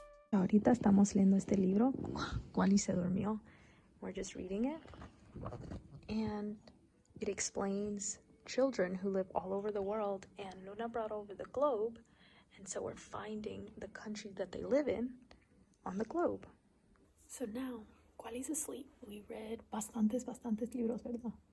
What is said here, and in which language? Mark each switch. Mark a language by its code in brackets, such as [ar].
[es] Ahorita estamos leyendo este libro, Wally se durmió. [en] We're just reading it. And it explains children who live all over the world, and Luna brought over the globe. And so we're finding the country that they live in on the globe. So now, Wally's asleep. We read [es] bastantes libros, ¿verdad?